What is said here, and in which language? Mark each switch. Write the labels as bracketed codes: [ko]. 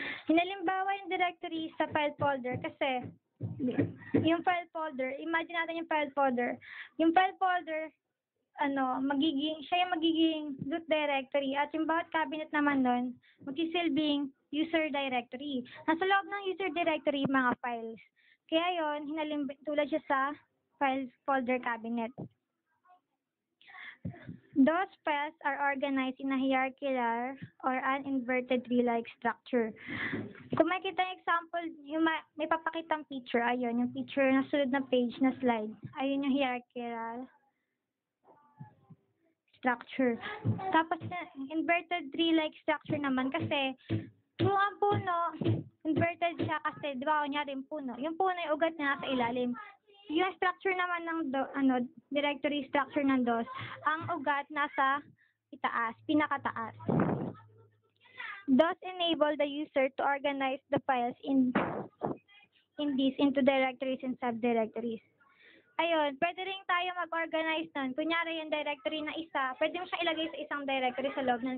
[tl] Hinalimbawa yung directory sa file folder kasi yung file folder, imagine natin yung file folder. Yung file folder, siya yung magiging root directory at yung bawat cabinet naman nun, magsisilbing user directory. Nasa loob ng user directory, mga files. Kaya yon tulad siya sa file folder cabinet. [en] Those files are organized in a hierarchical or an inverted tree-like structure. [tl] Kung makita yung example, may papakitang picture, ayun, yung picture na sunod na page na slide. Ayun yung hierarchical structure. Tapos, inverted tree-like structure naman kasi kung ang puno, inverted siya kasi, di ba, kunyari yung puno yung ugat niya nasa ilalim. Yung structure naman ng directory structure ng DOS, ang ugat nasa itaas, pinakataas. [en] DOS enable the user to organize the files into directories and subdirectories. [tl] Ayun, pwede rin tayo mag-organize nun. Kunyari yung directory na isa, pwede mo siyang ilagay sa isang directory sa loob nun.